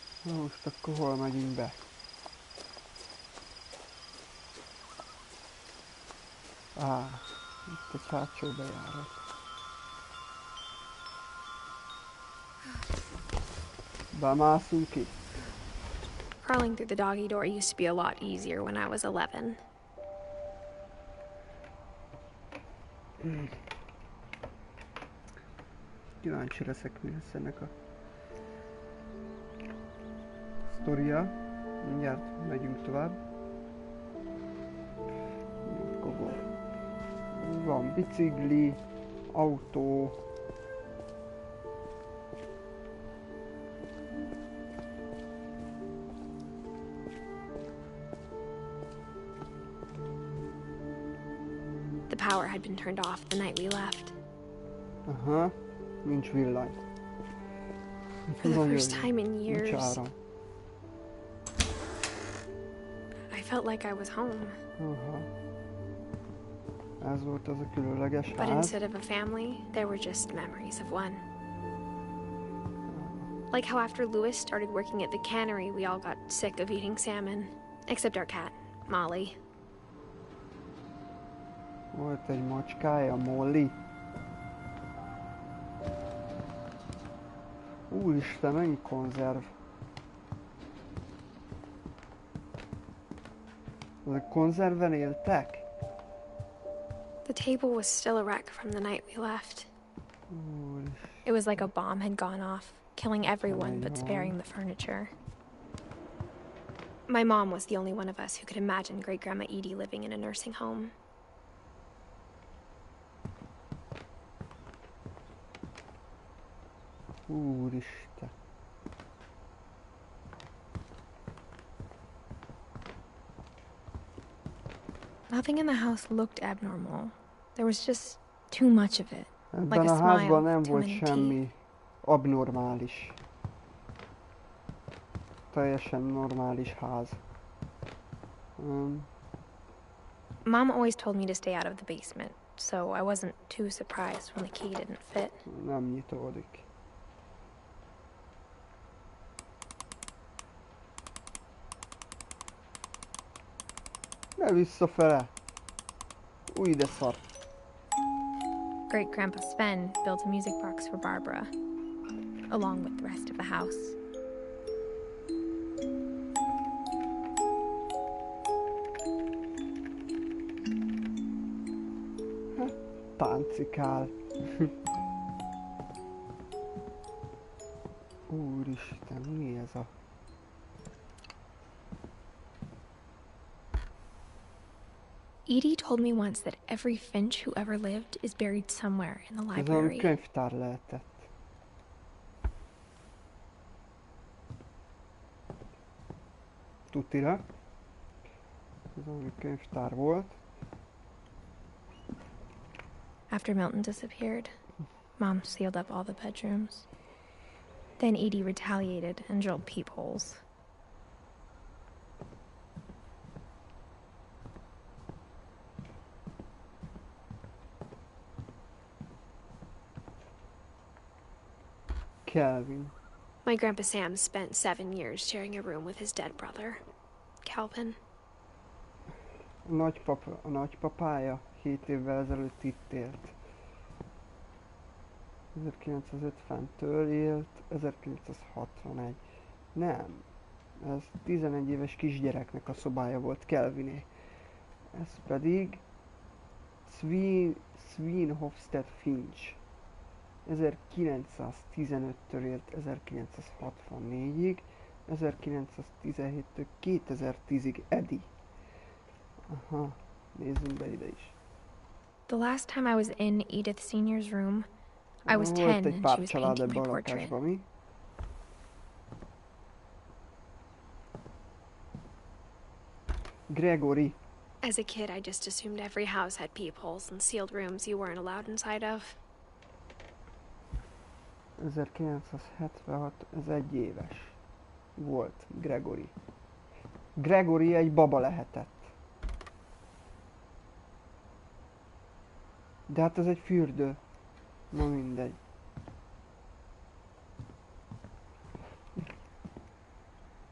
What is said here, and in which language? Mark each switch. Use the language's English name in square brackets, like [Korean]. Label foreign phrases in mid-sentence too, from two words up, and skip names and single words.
[Hungarian] Na most akkor hol megyünk be? Itt egy hátsó bejárat. Bemászunk ki? [English] Crawling through the doggy door used to be a lot easier when I was 11. [Hungarian] Kíváncsi leszek, mi lesz ennek a sztoria. Mindjárt megyünk tovább. Van bicikli, autó. [English] The power had been turned off the night we left. [Hungarian] Aha, nincs villany. [English] For the first time in years, [Hungarian] Nincs áram. [English] I felt like I was home. [Hungarian] Aha. Ez volt az a különleges [English] But [Hungarian] ház. [English] instead of a family, there were just memories of one. Like how after Louis started working at the cannery, we all got sick of eating salmon. Except our cat, Molly. [Hungarian] Volt egy macskája, Molly. Úristen, mennyi konzerv. Ezek konzerven éltek? [English] The table was still a wreck from the night we left. [Hungarian] Úristen. [English] It was like a bomb had gone off, killing everyone but sparing the furniture. My mom was the only one of us who could imagine Great-Grandma Edie living in a nursing home. [Hungarian] Úristen. [English] Nothing in the house looked abnormal. There was just too much of it. [Hungarian] Ebben a házban nem volt semmi abnormális. Teljesen normális ház. [English] Mom always told me to stay out of the basement, so I wasn't too surprised when the key didn't fit. [Hungarian] Nem nyitódik. Ne visszafele! Új, de szar! [English] Great-Grandpa Sven built a music box for Barbara, along with the rest of the house. [Hungarian] Táncikál. Úristen, mi ez a... [English] Edie told me once that every Finch who ever lived is buried somewhere in the [Hungarian] Ez valami [English] library. [Hungarian] könyvtár lehetett. Tutira. Ez valami könyvtár volt. [English] After Milton disappeared, Mom sealed up all the bedrooms. Then Edie retaliated and drilled peepholes. Calvin. My Grandpa Sam spent 7 years sharing a room with his dead brother, Calvin. [Hungarian] A nagypapája 7 évvel ezelőtt itt élt. 1950-től élt, 1961. Nem. Ez 11 éves kisgyereknek a szobája volt, Calviné. Ez pedig Sweenhofstead Finch. 1915-től élt 1964-ig, 1917-től 2010-ig Eddie. Aha, nézzünk be ide is. [English] The last time I was in Edith Senior's room, I was 10 [Hungarian] Volt egy [English] and she [Hungarian] pár [English] was [Hungarian] család [English] painting [Hungarian] ebben [English] my [Hungarian] a [English] portrait. [Hungarian] lakásban, mi? [English] Gregory. As a kid, I just assumed every house had peepholes and sealed rooms you weren't allowed inside of. [Hungarian] 1976, ez 1 éves volt Gregory. Gregory egy baba lehetett. De hát ez egy fürdő. Na mindegy.